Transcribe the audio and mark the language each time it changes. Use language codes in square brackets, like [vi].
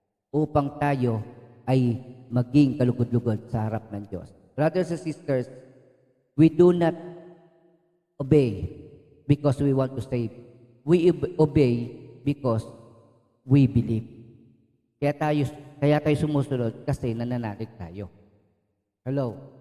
[tl] Upang tayo ay maging kalugod-lugod sa harap ng Diyos. [en] Brothers and sisters, we do not obey because we want to save. We obey because we believe. [tl] Kaya tayo sumusunod kasi nananalig tayo. Hello?